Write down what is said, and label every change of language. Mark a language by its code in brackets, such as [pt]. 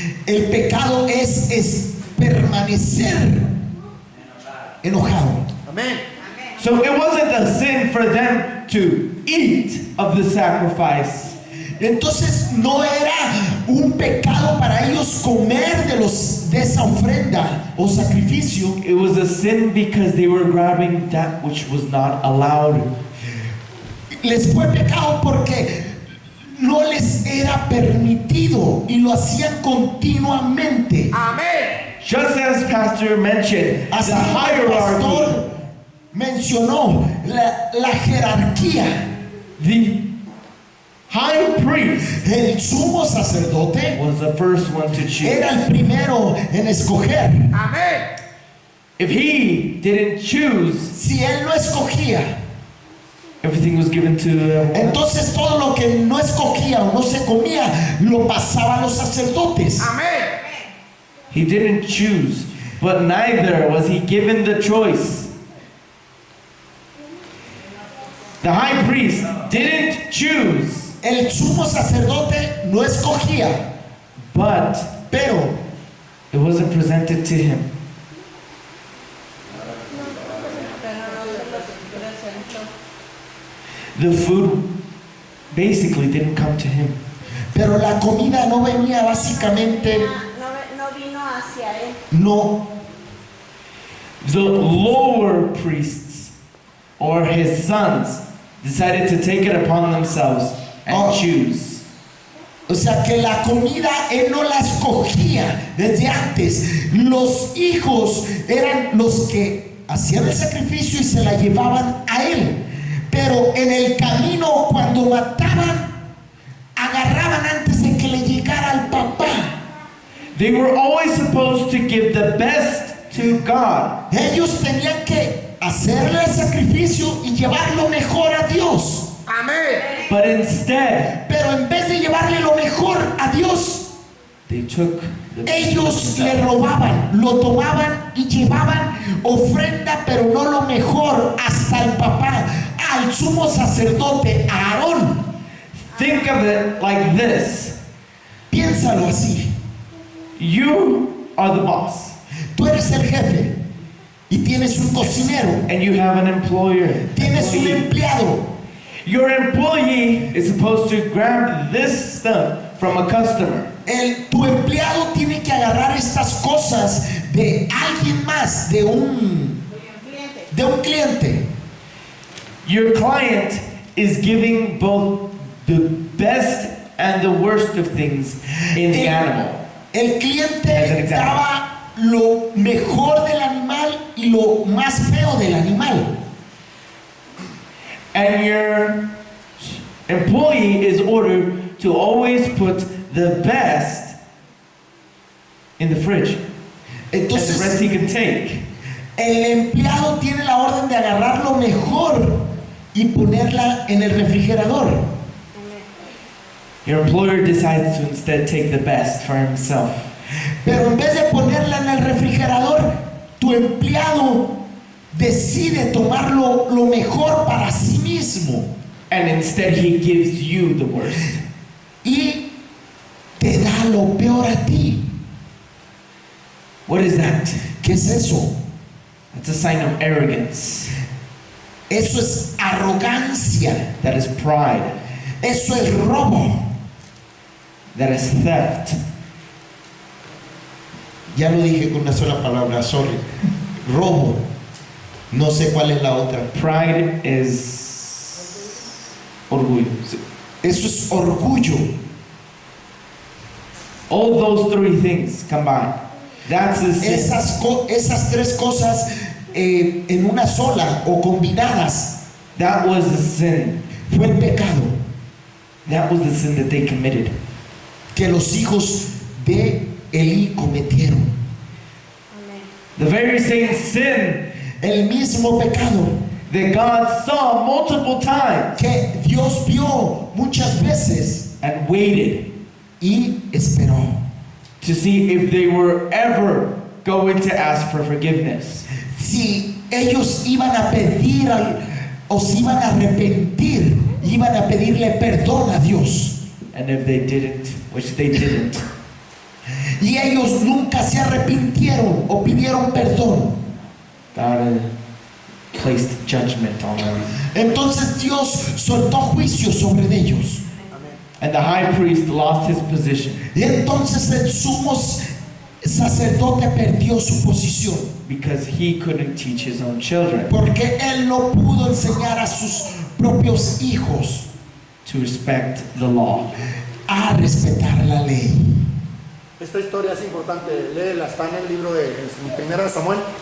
[es] El pecado es permanecer enojado. Amén. [en] So it wasn't a sin for them to eat of the sacrifice. [es] Entonces no era un pecado para ellos comer de esa ofrenda o sacrificio. [en] It was a sin because they were grabbing that which was not allowed. [es] Les fue pecado porque no les era permitido y lo hacían continuamente. Amén. [en] Just as Pastor mentioned, [es] Así [en] the [es] como el [en] hierarchy, [es] pastor mencionó la jerarquía. [en] the high priest [es] El sumo sacerdote [en] was the first one to choose. [es] era el primero en escoger. Amén. [en] If he didn't choose, [es] Si él no escogía, [en] everything was given to everyone. [es] entonces todo lo que no escogía o no se comía lo pasaban los sacerdotes. Amén. [en] He didn't choose, but neither was he given the choice. The high priest didn't choose, [es] El sumo sacerdote no escogía, [en] but [es] pero [en] it wasn't presented to him. The food basically didn't come to him. [es] pero la comida no venía básicamente, No vino hacia él. no. [en] The lower priests or his sons decided to take it upon themselves and Oh. choose. [es] O sea que la comida él no la escogía desde antes. Los hijos eran los que hacían el sacrificio y se la llevaban a él. Pero en el camino cuando mataban, agarraban antes de que le llegara al papá. [en] They were always supposed to give the best to God. [es] Ellos tenían que hacerle el sacrificio y llevar lo mejor a Dios. Amén. [en] But instead, [es] Pero en vez de llevarle lo mejor a Dios, [en] They took the [es] Ellos le robaban, lo tomaban y llevaban ofrenda, pero no lo mejor, hasta el papá, al sumo sacerdote Aarón. [en] Think of it like this. [es] Piénsalo así. [en] You are the boss, [es] Tú eres el jefe y tienes un cocinero, [en] and you have an employer. [es] tienes un empleado. [en] Your employee is supposed to grab this stuff from a customer. [es] Tu empleado tiene que agarrar estas cosas de alguien más, de un cliente. [en] Your client is giving both the best and the worst of things in the animal. [es] El cliente daba lo mejor del animal y lo más feo del animal. [en] And your employee is ordered to always put the best in the fridge. And the rest [es] Entonces, [en] he can take. [es] el empleado tiene la orden de agarrar lo mejor y ponerla en el refrigerador. [en] Your employer decides to instead take the best for himself. [es] Pero en vez de ponerla en el refrigerador, tu empleado decide tomar lo mejor para sí mismo [en] And instead he gives you the worst. [es] y te da lo peor a ti. [en] What is that? [es] ¿Qué es eso? [en] That's a sign of arrogance. [es] Eso es arrogancia, [en] That is pride. [es] eso es robo. [en] That is theft. [es] Ya lo dije con una sola palabra, sorry. Robo. No sé cuál es la otra. [en] Pride is orgullo. [es] Eso es orgullo. [en] All those three things combined. That's the sin. [es] Esas tres cosas en una sola o combinadas [en] That was the sin. [es] fue el pecado [en] That was the sin that they committed. [es] que los hijos de Elí cometieron. [en] The very same sin [es] El mismo pecado [en] that God saw multiple times [es] que Dios vio muchas veces [en] and waited [es] y esperó [en] to see if they were ever going to ask for forgiveness. [es] si ellos iban a pedir o si iban a arrepentir, iban a pedirle perdón a Dios. [en] And if they didn't, which they didn't, [es] Y ellos nunca se arrepintieron o pidieron perdón. [en] God placed judgment on them. [es] Entonces Dios soltó juicio sobre ellos. [en] And the high priest lost his position [es] Y entonces el sumo sacerdote perdió su posición. [en] because he couldn't teach his own children [es] Porque él no pudo enseñar a sus propios hijos [en] to respect the law. [es] a respetar la ley. Esta historia es importante, léela, está en el libro de Primera de Samuel.